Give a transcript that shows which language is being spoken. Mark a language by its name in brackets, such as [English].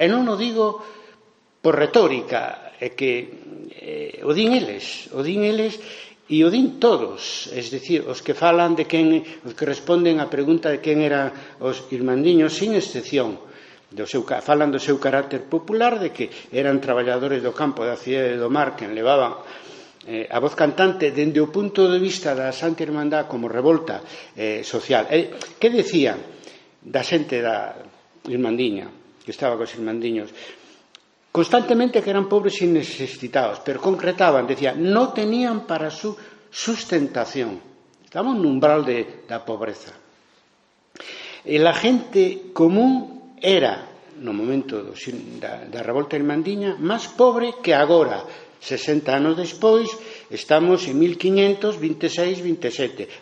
[Galician] E non o digo por retórica, é que o din eles e o din todos, es dicir, os que falan os que responden á pregunta de quen eran os irmandiños, sin excepción, falan do seu carácter popular, de que eran traballadores do campo da cidade do mar que levaban a voz cantante dende o punto de vista da Santa Irmandad como revolta social. Que decían da xente da irmandiña, que estaba cos irmandiños? [Spanish] Constantemente que eran pobres y necesitados, pero concretaban, decían, no tenían para su sustentación. [Galician] Estaban en un umbral da pobreza. E la gente común era, no momento da revolta irmandiña, máis pobre que agora. 60 anos despois, estamos en 1526-27.